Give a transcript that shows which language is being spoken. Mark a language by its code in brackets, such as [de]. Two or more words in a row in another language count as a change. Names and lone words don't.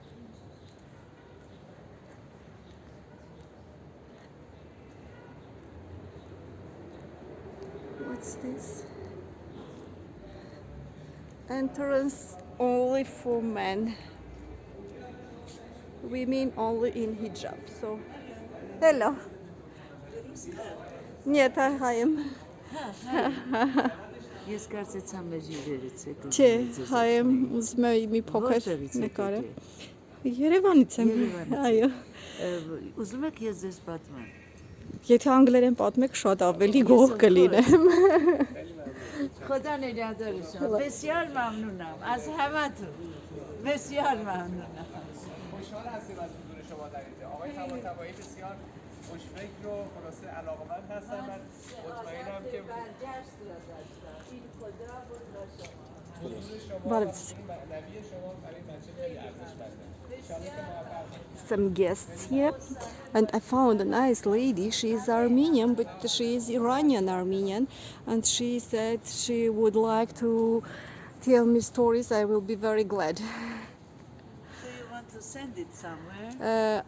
[en] What's this? Entrance only for men. Women only in hijab. So, hello. Нет, [hy] հայեմ։ Ես կարծեցամ մեր իրերից եք։ Չէ, հայեմ, ուզում եմ մի փոքր նկարը։ Երևանից եմ։ Այո։ Ուզում եք ես ձեզ պատմեմ։ Եթե անգլերեն պատմեք, շատ ավելի գոհ կլինեմ։ [fa] خدا نگهدارشون. بسیار ممنونم از همتون. بسیار ممنونم. خوشحال هستیم از حضور شما در اینجا. آقای طباطبایی بسیار خوشفکر و خلاصه علاقه‌مند هستن. من مطمئنم که این خدا بود با شما. حضور شما بله. و معنوی شما برای بچه خیلی ارزشمنده. انشالله که موفق باشید. [en] Some guests here, and I found a nice lady. She is Armenian, but she is Iranian, and she said she would like to tell me stories. I will be very glad. So you want to send it somewhere?